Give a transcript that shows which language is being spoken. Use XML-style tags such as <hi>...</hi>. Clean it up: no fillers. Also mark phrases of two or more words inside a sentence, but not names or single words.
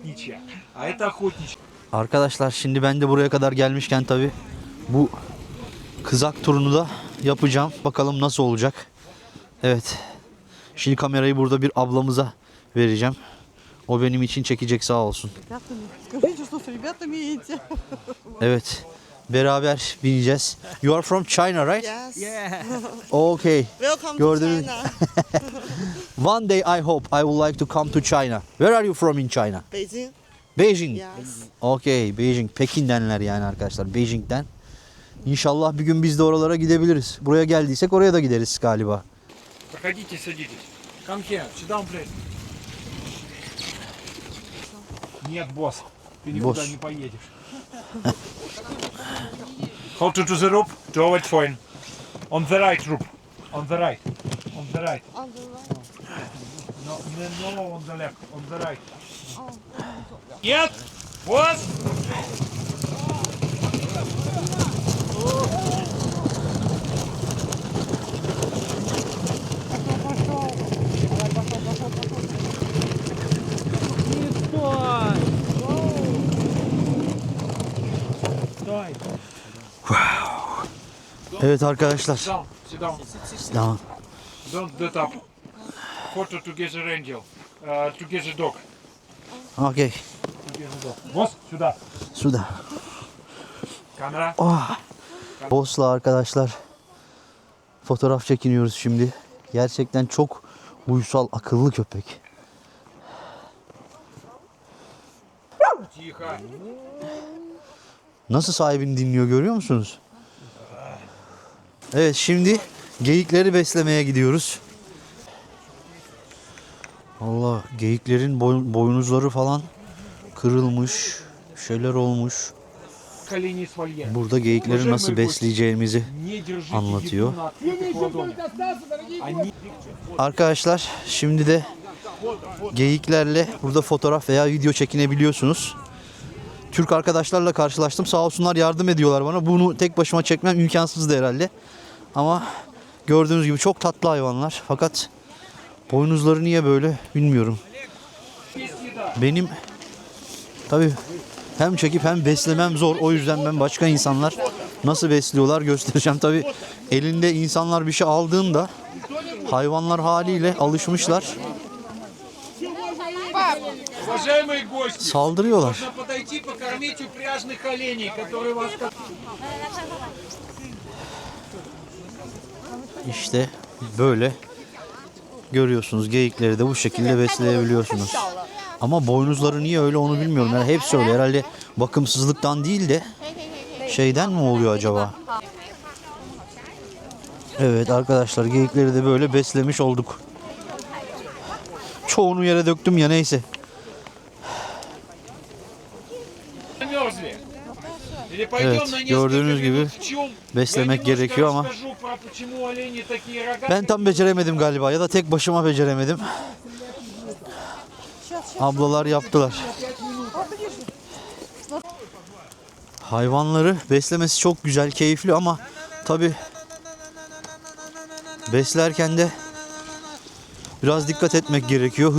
<tr>Arkadaşlar şimdi ben de buraya kadar gelmişken tabii bu kızak turunu da yapacağım. Bakalım nasıl olacak. Evet. Şimdi kamerayı burada bir ablamıza vereceğim. O benim için çekecek, sağ olsun.</tr> <ru>Скажите, что с ребятами едете?</ru> <tr>Evet. beraber bineceğiz.</tr> <en>You are from China, right? Yes. Yeah. Okay. Welcome</en> <tr>Gördünüz-</tr> <en>to China. One day I hope I would like to come to China. Where are you from in China? Beijing. Beijing. Yes. Okay, Beijing.</en> <tr>Pekin'denler yani arkadaşlar. Beijing'den. İnşallah bir gün biz de oralara gidebiliriz. Buraya geldiysek oraya da gideriz galiba.</tr> <ru>Проходите, садитесь.</ru> <en>Come here, sit down, please.</en> <ru>Нет, босс, ты никуда Босс. не поедешь.</ru> <en>Hold to the rope, to avoid fine. On the right rope. On the right. On the right. On the right. No, no, on the left. On the right.</en> <ru>Нет, босс! Стой! Стой!</ru> <tr>Evet arkadaşlar.</tr> <en>Down, sit down.</en> <tr>Tamam.</tr> <en>Don't get up. Photo together angel. Together dog. Okay. Together dog.</en> <ru>Босс, сюда. Suda. Камера.</ru> <tr>Boss'la arkadaşlar fotoğraf çekiniyoruz şimdi. Gerçekten çok uysal, akıllı köpek.</tr> <ru>Тихо.</ru> <tr>Nasıl sahibini dinliyor görüyor musunuz? Evet, şimdi geyikleri beslemeye gidiyoruz. Allah, geyiklerin boynuzları falan kırılmış, şeyler olmuş.</tr> <ru>Колени с вольера.</ru> <tr>Burada geyikleri nasıl besleyeceğimizi</tr> <ru>Не держите</ru> <tr>Anlatıyor.</tr> <ru>еду на открытых ладонях. Они</ru> <tr>arkadaşlar, şimdi de geyiklerle burada fotoğraf veya video çekinebiliyorsunuz. Türk arkadaşlarla karşılaştım. Sağ olsunlar, yardım ediyorlar bana. Bunu tek başıma çekmem imkansızdı herhalde. Ama gördüğünüz gibi çok tatlı hayvanlar. Fakat boynuzları niye böyle bilmiyorum. Benim tabii hem çekip hem beslemem zor. O yüzden ben başka insanlar nasıl besliyorlar göstereceğim. Tabii elinde insanlar bir şey aldığında hayvanlar haliyle alışmışlar.</tr> <ru>Уважаемые гости,</ru> <tr>Saldırıyorlar.</tr> <ru>можно подойти покормить упряжных оленей, которые вас...</ru> <tr>İşte böyle görüyorsunuz, geyikleri de bu şekilde besleyebiliyorsunuz. Ama boynuzları niye öyle onu bilmiyorum. Yani hepsi öyle. Herhalde bakımsızlıktan değil de şeyden mi oluyor acaba? Evet arkadaşlar, geyikleri de böyle beslemiş olduk. Çoğunu yere döktüm ya, neyse.</tr> <ru>Замерзли. Или пойдем</ru> <tr>Evet,</tr> <ru>на несколько</ru> <tr>gördüğünüz gibi</tr> <ru>минут в чул.</ru> <tr>beslemek</tr> <ru>Я немножко</ru> <tr>gerekiyor ama</tr> <ru>расскажу про почему олени такие рогатые.</ru> <tr>ben tam beceremedim galiba, ya da tek başıma beceremedim. Ablalar yaptılar. Hayvanları beslemesi çok güzel, keyifli ama tabi beslerken de biraz dikkat etmek gerekiyor.</tr>